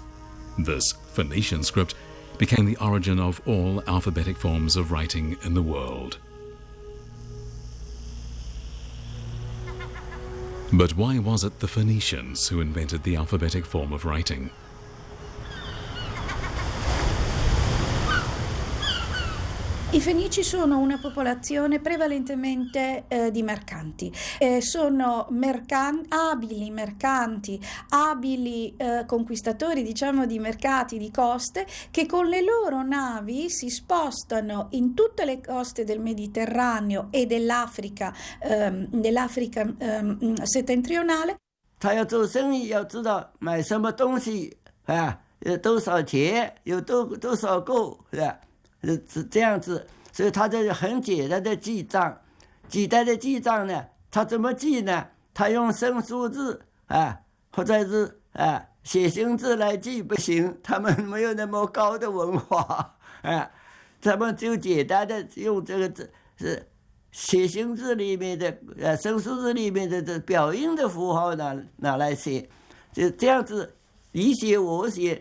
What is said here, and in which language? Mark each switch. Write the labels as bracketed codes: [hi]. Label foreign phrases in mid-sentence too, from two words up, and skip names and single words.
[en] This Phoenician script became the origin of all alphabetic forms of writing in the world. But why was it the Phoenicians who invented the alphabetic form of writing? [it] I Fenici sono una popolazione prevalentemente di mercanti. Sono abili mercanti, abili conquistatori, diciamo, di mercati, di coste, che con le loro navi si spostano in tutte le coste del Mediterraneo e dell'Africa settentrionale. [zh] 他要做生意，要知道买什么东西啊，有多少钱，有多少够，是吧？是这样子，所以他这很简单的记账。简单的记账呢，他怎么记呢？他用生数字啊，或者是写形字来记不行，他们没有那么高的文化啊，他们就简单的用这个字是写形字里面的生数字里面的这表音的符号拿来写，就这样子你写我写。